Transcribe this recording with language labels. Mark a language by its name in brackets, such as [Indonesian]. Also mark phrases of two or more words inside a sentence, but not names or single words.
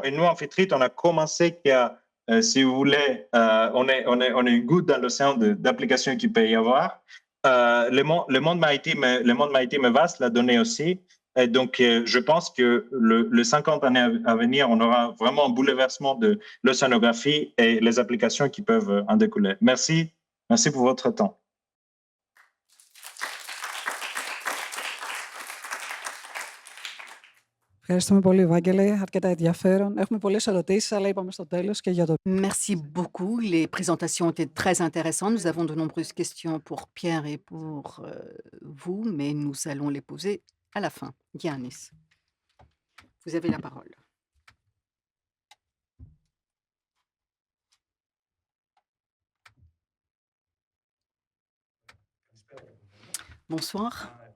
[French] Et nous, Amphitrite, on a commencé si vous voulez, on est une goutte dans l'océan d'applications qu'il peut y avoir. Le monde maritime est vaste, la donnée aussi. Et donc, je pense que le 50 années à venir, on aura vraiment un bouleversement de l'océanographie et les applications qui peuvent en découler. Merci pour votre temps. [Greek] Ευχαριστούμε πολύ, Ευάγγελε. Αρκετά ενδιαφέρον. Έχουμε πολλές ερωτήσεις, αλλά είπαμε στο τέλος και για το... [French] Merci beaucoup. Les présentations étaient très intéressantes. Nous avons de nombreuses questions pour Pierre et pour vous, mais nous allons les poser à la fin. Giannis, vous avez la parole. Bonsoir.